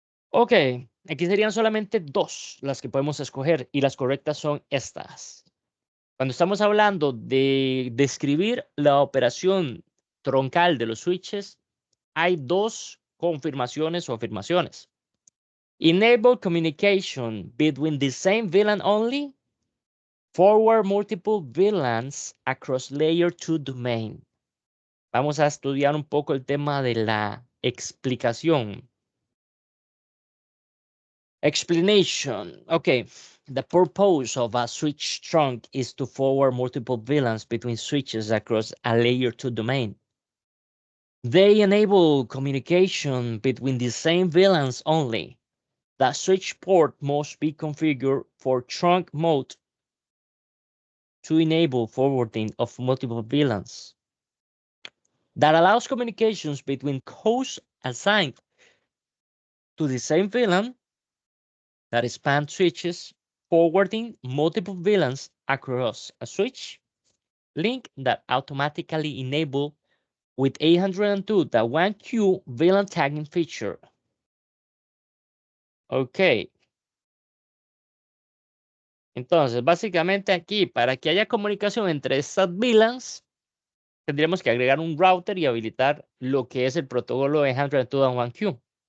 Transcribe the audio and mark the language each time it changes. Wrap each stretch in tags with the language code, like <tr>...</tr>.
<es>Ok, aquí serían solamente dos las que podemos escoger y las correctas son estas. Cuando estamos hablando de describir la operación troncal de los switches, hay dos confirmaciones o afirmaciones.</es> <en>Enable communication between the same VLAN only. Forward multiple VLANs across layer 2 domain.</en> <es>Vamos a estudiar un poco el tema de la explicación.</es> <en>Explanation. Okay, the purpose of a switch trunk is to forward multiple VLANs between switches across a layer 2 domain. They enable communication between the same VLANs only. The switch port must be configured for trunk mode to enable forwarding of multiple VLANs. That allows communications between hosts assigned to the same VLAN that span switches, forwarding multiple VLANs across a switch link that automatically enable with 802.1q VLAN tagging feature.</en> <es>Ok, entonces básicamente aquí para que haya comunicación entre estas VLANs tendríamos que agregar un router y habilitar lo que es el protocolo de 802.1q.</es>